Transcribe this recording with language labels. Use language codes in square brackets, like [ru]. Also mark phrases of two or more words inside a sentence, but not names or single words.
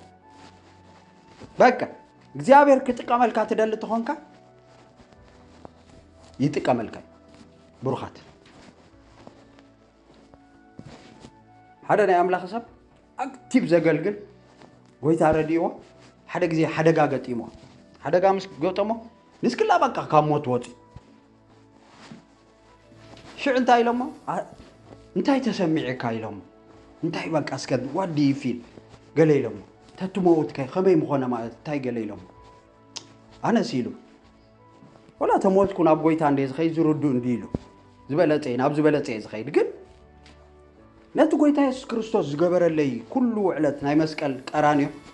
[ti] በቃ እግዚአብሔር ክጥቀመልካ ትደሊ ትኾንካ ይጥቀመልካ ብሩኻት ሓደ ናይ ኣምላኽ ሰብ ኣክቲቭ ዘገልግል ጎይታ ረዲዎ ሓደ ግዜ ሓደጋ ገጢሞ ሓደጋ ምስ ገጠሞ ንስክላ በቃ ካብ ሞት ወፂ ሽዕ እንታይ ኢሎሞ እንታይ ተሰሚዕካ ኢሎሞ እንታይ በቃ እስከ [en] what do you feel [ti] ገለ ኢሎሞ ተትሞውትካ ከመይ ምኾነ ማለት እንታይ ገለ ኢሎሞ ኣነስ ኢሉ ወላ ተሞትኩ ናብ ጎይታ እንደ ዝኸይድ ዝርዱ እንዲ ኢሉ ዝበለፀ ናብ ዝበለፀ ዝኸይድ ግን ነቲ ጎይታ ኢየሱስ ክርስቶስ ዝገበረለይ ኩሉ ዕለት ናይ መስቀል ቀራንዮ